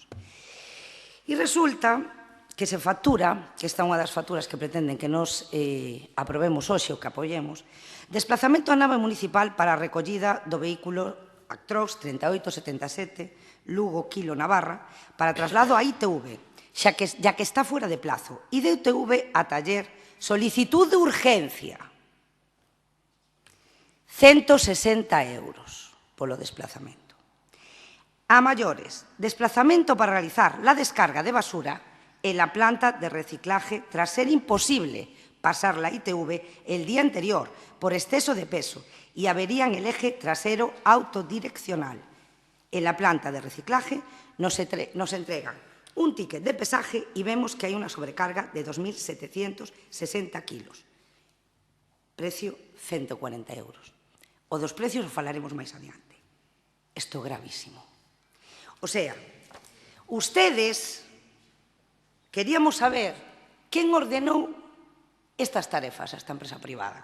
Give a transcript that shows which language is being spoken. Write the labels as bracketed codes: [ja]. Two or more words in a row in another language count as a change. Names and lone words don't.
[gl] E resulta que se factura, que esta é unha das facturas que pretenden que nos aprobemos hoxe ou que apoyemos, desplazamento a nave municipal para a recollida do vehículo Actros 3877 Lugo Quilo Navarra para traslado a ITV, xa que está [es] fuera de plazo, [gl] e de ITV a taller [es] solicitud de urgencia. [gl] 160 euros polo desplazamento. [es] A mayores, desplazamento para realizar la descarga de basura en la planta de reciclaje tras ser imposible pasar la ITV el día anterior por exceso de peso y avería en el eje trasero autodireccional. En la planta de reciclaje nos entregan un ticket de pesaje y vemos que hay una sobrecarga de 2.760 kilos. Precio 140 euros. [gl] O dos precios o falaremos máis adiante. Isto é gravísimo. [es] O sea, ustedes [gl] queríamos saber quen ordenou estas tarefas a esta empresa privada.